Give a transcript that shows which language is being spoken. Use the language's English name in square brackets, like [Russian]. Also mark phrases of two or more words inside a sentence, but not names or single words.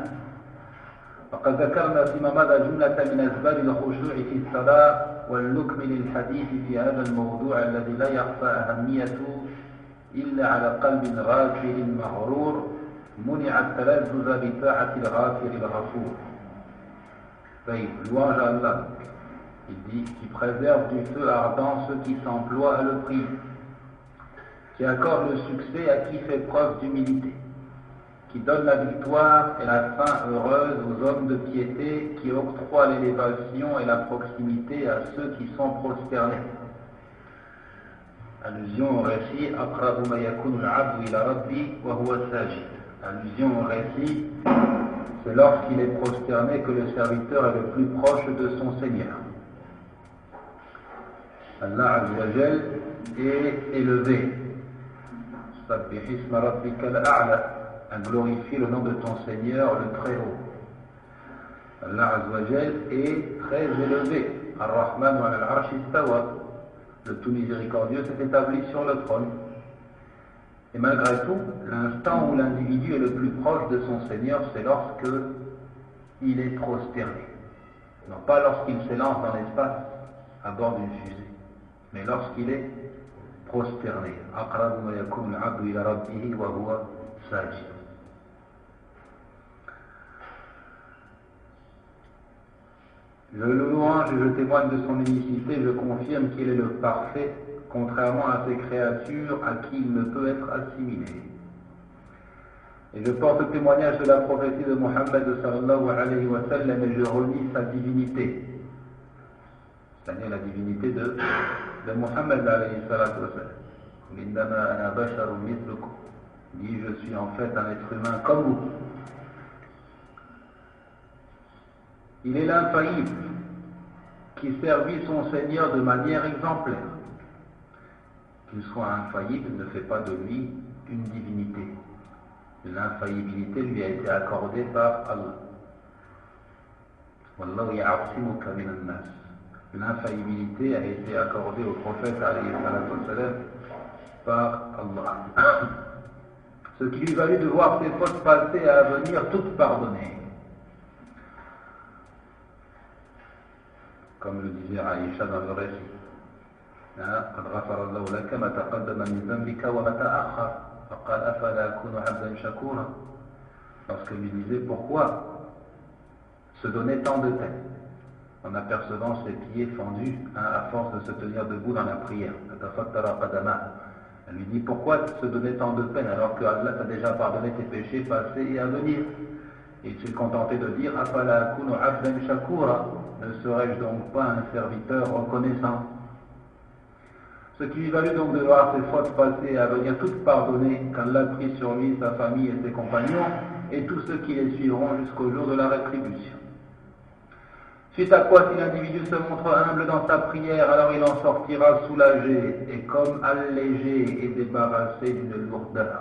[Arabic] وقد ذكرنا فيما مضى جملة من أسباب الخشوع في الصلاة، ولنكمل الحديث في هذا الموضوع الذي لا يخفى أهميته إلا على قلب غافل مغرور منع التلذذ بطاعة الغافر الغفور. [French] Louange à Allah. Il dit: qui préserve du feu ardent ceux qui s'emploient à le prier, qui accorde le succès à qui fait preuve d'humilité, qui donne la victoire et la fin heureuse aux hommes de piété, qui octroie l'élévation et la proximité à ceux qui sont prosternés. Allusion au récit: [Arabic] أقرب ما يكون العبد إلى ربي وهو ساجد. [French] Allusion au récit, c'est lorsqu'il est prosterné que le serviteur est le plus proche de son Seigneur. Allah [Arabic] عز وجل [French] est élevé. [Arabic] سبح اسم ربك الأعلى, [French] à glorifier le nom de ton Seigneur le très haut. Allah [Arabic] عز وجل [French] est très élevé. [Arabic] الرحمن والعرش استوى, [French] le tout miséricordieux s'est établi sur le trône. Et malgré tout, l'instant où l'individu est le plus proche de son Seigneur, c'est lorsque il est prosterné. Non pas lorsqu'il s'élance dans l'espace à bord d'une fusée, mais lorsqu'il est prosterné. [Arabic] أقرب ما يكون العبد إلى ربه وهو ساجد. [French] Je le louange et je témoigne de son unicité, je confirme qu'il est le parfait, contrairement à ces créatures à qui il ne peut être assimilé. Et je porte témoignage de la prophétie de Mohammed [Arabic] صلى الله عليه وسلم [French] et je renie sa divinité, c'est-à-dire la divinité de Mohammed [Arabic] عليه الصلاة والسلام. إنما أنا بشر مثلكم, [French] dit: je suis en fait un être humain comme vous. Il est l'infaillible qui servit son Seigneur de manière exemplaire. Qu'il soit infaillible ne fait pas de lui une divinité. L'infaillibilité lui a été accordée par Allah. [Arabic] والله يعصمك من الناس. [French] L'infaillibilité a été accordée au prophète [Arabic] عليه الصلاة والسلام [French] par Allah. Ce qui lui valut de voir ses fautes passées et à venir toutes pardonnées. Comme le disait Aïcha dans le récit: [Arabic] قد غفر الله لك ما تقدم من ذنبك وما تأخر فقال أفلا أكون عبدا شكورا. [French] Lorsqu'elle lui disait: pourquoi se donner tant de peine en apercevant ses pieds fendus à force de se tenir debout dans la prière. Elle lui dit: pourquoi se donner tant de peine alors que Allah t'a déjà pardonné tes péchés passés et à venir? Et il s'est contenté de dire: [Arabic] أفلا أكون عبدا شكورا, [French] ne serais-je donc pas un serviteur reconnaissant? Ce qui lui valut donc de voir ses fautes passées et à venir toutes pardonnées, qu'Allah prit sur lui, sa famille et ses compagnons, et tous ceux qui les suivront jusqu'au jour de la rétribution. Suite à quoi, si l'individu se montre humble dans sa prière, alors il en sortira soulagé, et comme allégé et débarrassé d'une lourdeur.